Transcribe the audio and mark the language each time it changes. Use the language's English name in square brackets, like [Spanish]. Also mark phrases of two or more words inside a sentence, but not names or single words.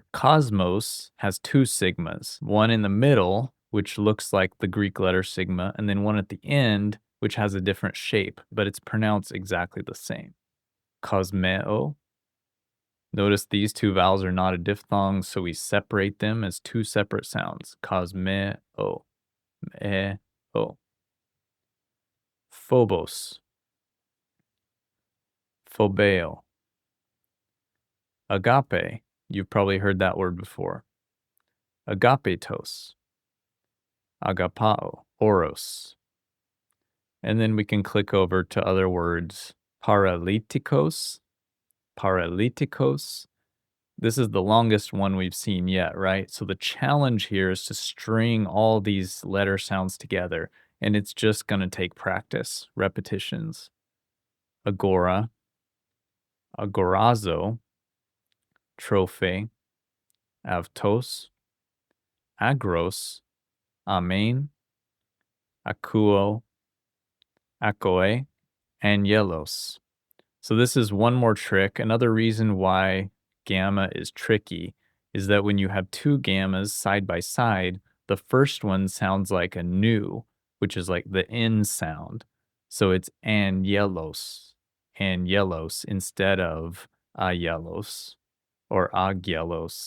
[English] Cosmos has 2 sigmas, one in the middle, which looks like the Greek letter sigma, and then one at the end, which has a different shape, but it's pronounced exactly the same. [Greek] Cosmeo. [English] Notice these 2 vowels are not a diphthong, so we separate them as 2 separate sounds. [Greek] Κοσμέω, μέ-ω. Φόβος. Φοβέω. Agape. [English] You've probably heard that word before. [Greek] Αγαπητός. Αγαπάω. Όρος. [English] And then we can click over to other words. [Greek] Παραλυτικός. Παραλυτικός. [English] This is the longest one we've seen yet, right? So the challenge here is to string all these letter sounds together, and it's just going to take practice, repetitions. [Greek] Agora. Agorazo. Τροφή. Αυτός. Αγρός. Αμήν. Ακούω. Ακοή. Angelos. [English] So this is one more trick. Another reason why gamma is tricky is that when you have 2 gammas side by side, the first one sounds like a nu, which is like the N sound. So it's angelos, angelos instead of ayelos or agyelos.